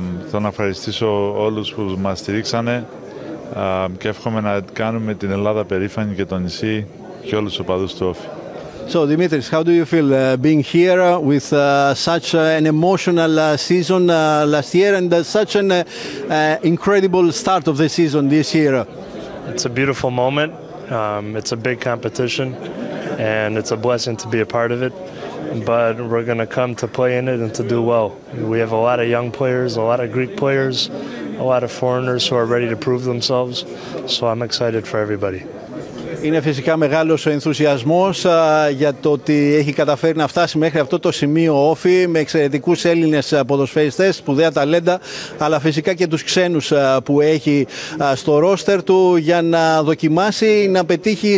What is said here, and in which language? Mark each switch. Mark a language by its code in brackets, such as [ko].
[el] Θέλω να ευχαριστήσω όλους που μας στηρίξανε και εύχομαι να κάνουμε την Ελλάδα περήφανη και το νησί και όλους τους οπαδούς του Όφη. [en] So, Dimitris, how do you feel being here with such an emotional season last year and such an incredible start of the season this year? It's a beautiful moment. It's a big competition and it's a blessing to be a part of it. But we're going to come to play in it and to do well. We have a lot of young players, a lot of Greek players, a lot of foreigners who are ready to prove themselves. So I'm excited for everybody. [el] Είναι φυσικά μεγάλος ο ενθουσιασμός για το ότι έχει καταφέρει να φτάσει μέχρι αυτό το σημείο Όφη, με εξαιρετικούς Έλληνες ποδοσφαιριστές, σπουδαία ταλέντα, αλλά φυσικά και τους ξένους που έχει στο ρόστερ του για να δοκιμάσει, να πετύχει.